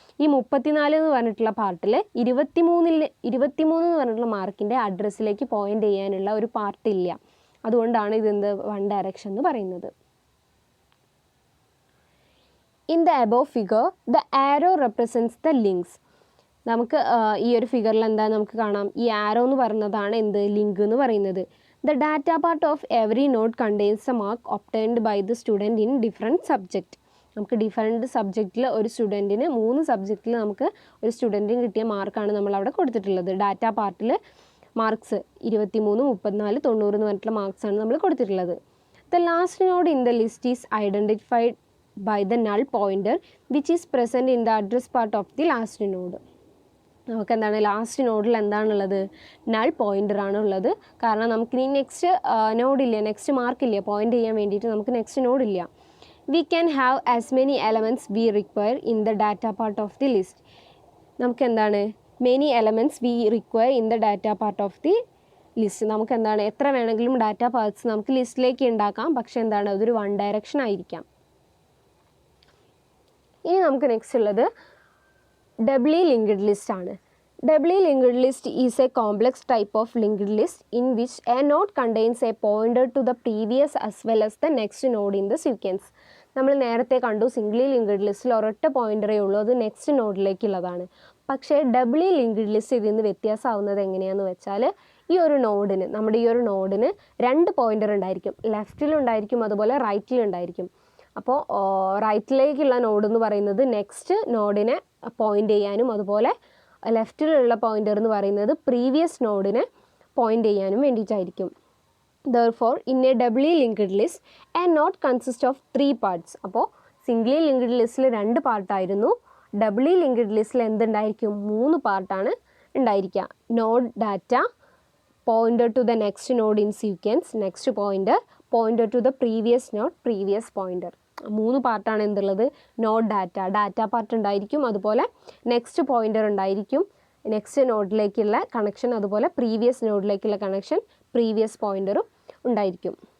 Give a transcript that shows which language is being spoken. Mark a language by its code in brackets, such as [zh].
[ml] ഈ 34 എന്ന് പറഞ്ഞിട്ടുള്ള പാർട്ടിൽ 23 എന്ന് പറഞ്ഞിട്ടുള്ള മാർക്കിൻ്റെ അഡ്രസ്സിലേക്ക് പോയിൻ്റ് ചെയ്യാനുള്ള ഒരു പാർട്ട് ഇല്ല. അതുകൊണ്ടാണ് ഇതെന്ത് വൺ ഡയറക്ഷൻ എന്ന് പറയുന്നത്. [en] In the above figure the arrow represents the links. [ml] നമുക്ക് ഈ ഒരു ഫിഗറിൽ എന്താ നമുക്ക് കാണാം, ഈ ആരോ എന്ന് പറയുന്നതാണ് എന്ത്, ലിങ്ക് എന്ന് പറയുന്നത്. [en] The data part of every node contains a mark obtained by the student in different subject. [ml] നമുക്ക് ഡിഫറെൻറ്റ് സബ്ജക്റ്റിൽ ഒരു സ്റ്റുഡൻറ്റിന് 3 സബ്ജക്റ്റിൽ നമുക്ക് ഒരു സ്റ്റുഡൻറ്റിന് കിട്ടിയ മാർക്കാണ് നമ്മളവിടെ കൊടുത്തിട്ടുള്ളത്. ഡാറ്റ പാർട്ടിൽ മാർക്സ് 23, 34, 90 എന്ന് പറഞ്ഞിട്ടുള്ള മാർക്സാണ് നമ്മൾ കൊടുത്തിട്ടുള്ളത്. [en] The last node in the list is identified by the null pointer which is present in the address part of the last node. [ml] നമുക്ക് എന്താണ് ലാസ്റ്റ് നോഡിൽ എന്താണുള്ളത്, നൾ പോയിൻ്റർ ആണ് ഉള്ളത്. കാരണം നമുക്കിനി നെക്സ്റ്റ് നോഡില്ല, നെക്സ്റ്റ് മാർക്കില്ല, പോയിൻ്റ് ചെയ്യാൻ വേണ്ടിയിട്ട് നമുക്ക് next നോഡില്ല. [en] We can have as many elements we require in the data part of the list. [ml] നമുക്ക് എന്താണ് [en] Many elements we require in the data part of the list. [ml] നമുക്ക് എന്താണ് എത്ര വേണമെങ്കിലും ഡാറ്റ പാർട്സ് നമുക്ക് ലിസ്റ്റിലേക്ക് ഉണ്ടാക്കാം, പക്ഷേ എന്താണ് അതൊരു വൺ ഡയറക്ഷൻ ആയിരിക്കാം. ഇനി നമുക്ക് നെക്സ്റ്റ് ഉള്ളത് doubly linked list ആണ്. [en] Doubly linked list is a complex type of linked list in which a node contains a pointer to the previous as well as the next node in the sequence. [ml] നമ്മൾ നേരത്തെ കണ്ടു സിംഗിളി linked ലിസ്റ്റിൽ ഒരൊറ്റ പോയിൻ്ററേ ഉള്ളൂ, അത് next നോഡിലേക്കുള്ളതാണ്. പക്ഷേ ഡബിളി linked list ഇതിൽ നിന്ന് വ്യത്യാസമാവുന്നത് എങ്ങനെയാണെന്ന് വെച്ചാൽ, ഈ ഒരു നോഡിന് നമ്മുടെ ഈ ഒരു നോഡിന് 2 പോയിൻ്റർ ഉണ്ടായിരിക്കും, ലെഫ്റ്റിലുണ്ടായിരിക്കും അതുപോലെ റൈറ്റിലുണ്ടായിരിക്കും. അപ്പോൾ റൈറ്റിലേക്കുള്ള നോഡ് എന്ന് പറയുന്നത് നെക്സ്റ്റ് നോഡിനെ പോയിൻ്റ് ചെയ്യാനും അതുപോലെ ലെഫ്റ്റിലുള്ള പോയിൻ്റർ എന്ന് പറയുന്നത് പ്രീവിയസ് നോഡിനെ പോയിൻ്റ് ചെയ്യാനും വേണ്ടിയിട്ടായിരിക്കും. [en] Therefore, in a doubly linked list, a node consists of 3 parts. [ml] അപ്പോൾ സിംഗിളി ലിങ്ക്ഡ് ലിസ്റ്റിൽ 2 പാർട്ടായിരുന്നു, ഡബിളി ലിങ്ക്ഡ് ലിസ്റ്റിൽ എന്തുണ്ടായിരിക്കും 3 പാർട്ടാണ് ഉണ്ടായിരിക്കുക. [en] Node data, pointer to the next node in sequence, next pointer, pointer to the previous node, previous pointer. [ml] 3 പാർട്ടാണ് എന്തുള്ളത്, node data part ഉണ്ടായിരിക്കും, അതുപോലെ next pointer ഉണ്ടായിരിക്കും, next നോഡിലേക്കുള്ള connection, അതുപോലെ പ്രീവിയസ് നോഡിലേക്കുള്ള കണക്ഷൻ, പ്രീവിയസ് പോയിൻ്ററും ഉണ്ടായിരിക്കും.